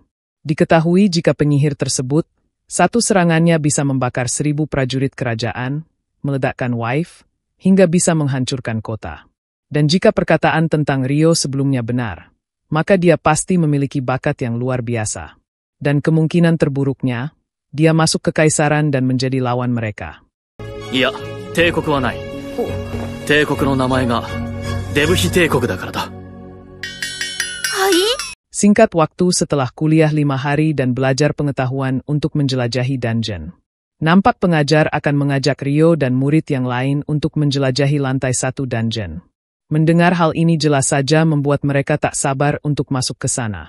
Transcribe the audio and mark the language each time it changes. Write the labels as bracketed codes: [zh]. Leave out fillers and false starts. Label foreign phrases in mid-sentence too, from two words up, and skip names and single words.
[id] Diketahui jika penyihir tersebut, satu serangannya bisa membakar 1000 prajurit kerajaan, meledakkan Wife, hingga bisa menghancurkan kota. Dan jika perkataan tentang Rio sebelumnya benar, maka dia pasti memiliki bakat yang luar biasa. Dan kemungkinan terburuknya, dia masuk ke kaisaran dan menjadi lawan mereka. [ja] いや、帝国はない。帝国の名前がデブヒ帝国だからだ。 [id] Singkat waktu setelah kuliah 5 hari dan belajar pengetahuan untuk menjelajahi dungeon. Nampak pengajar akan mengajak Rio dan murid yang lain untuk menjelajahi lantai 1 dungeon. Mendengar hal ini jelas saja membuat mereka tak sabar untuk masuk ke sana.